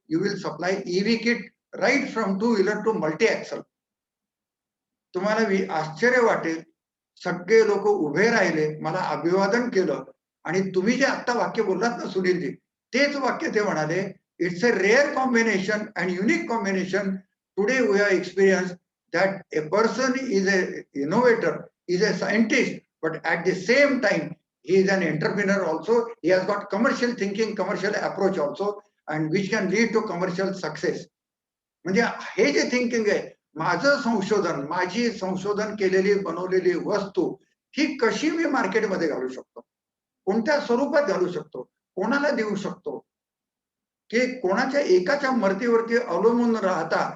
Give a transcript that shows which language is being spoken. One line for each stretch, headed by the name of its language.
English: You will supply EV kit right from two wheeler to multi axle.
Marathi: तुम्हाला आश्चर्य वाटेल, सगळे लोक उभे राहिले, मला अभिवादन केलं आणि तुम्ही जे आता वाक्य बोललात ना सुनीलजी, तेच वाक्य ते म्हणाले,
English: It's a rare combination and unique combination. Today we have experience that a person is a innovator, is a scientist, but at the same time he is an entrepreneur also. He has got commercial thinking, commercial approach also, and which can lead to commercial success.
Marathi: म्हणजे हे जे thinking आहे, माझं संशोधन, माझी संशोधन केलेली बनवलेली वस्तू ही कशी मी मार्केटमध्ये घालू शकतो, कोणत्या स्वरूपात घालू शकतो, कोणाला देऊ शकतो, की कोणाच्या एकाच्या मर्तीवरती अवलंबून राहता.